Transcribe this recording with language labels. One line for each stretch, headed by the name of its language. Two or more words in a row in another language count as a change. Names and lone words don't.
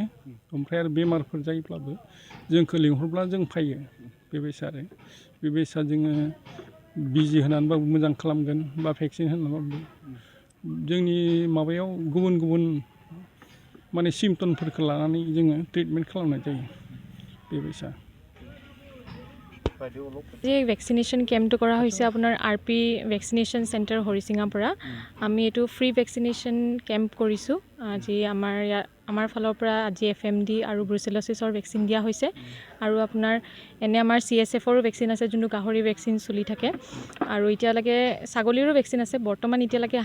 Bodo: ओमफ्राय आरो बेमारफोर जायोब्लाबो जोंखौ लिंहरब्ला जों फैयो। बेबायसा आरो बेबायसा जोङो बिजि होनानैबाबो मोजां खालामगोन बा भेक्सिन होनानैबाबो जोंनि माबायाव गुबुन गुबुन माने सिम्पटमफोरखौ लानानै जोङो ट्रिटमेन्ट खालामनाय जायो बेबायसा।
Assamese: যে
English: vaccination camp
Assamese: কৰা হৈছে আপোনাৰ আৰপি
English: vaccination center
Assamese: হৰিচিঙাৰ পৰা। আমি এইটো
English: free vaccination camp
Assamese: কৰিছোঁ। আজি আমাৰ আমাৰ ফালৰ পৰা আজি FMD আৰু ব্ৰুচেলচিছৰ ভেকচিন দিয়া হৈছে আৰু আপোনাৰ এনে আমাৰ CSFৰো ভেকচিন আছে যোনটো গাহৰি ভেকচিন চলি থাকে আৰু এতিয়ালৈকে ছাগলীৰো ভেকচিন আছে বৰ্তমান এতিয়ালৈকে